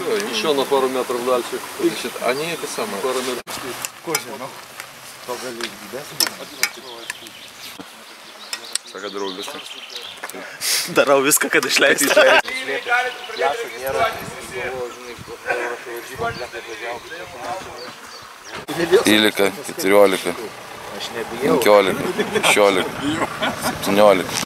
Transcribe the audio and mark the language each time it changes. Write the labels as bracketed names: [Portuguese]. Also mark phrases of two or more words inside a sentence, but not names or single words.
[Russian] Еще на пару метров дальше. Значит, они это самое. Пару метров. Козя, ну. [Lithuanian] Saka darau viską. Darau viską, kad išleisti. Lėšų nėra. Įlika, 14, 15, 16, 17.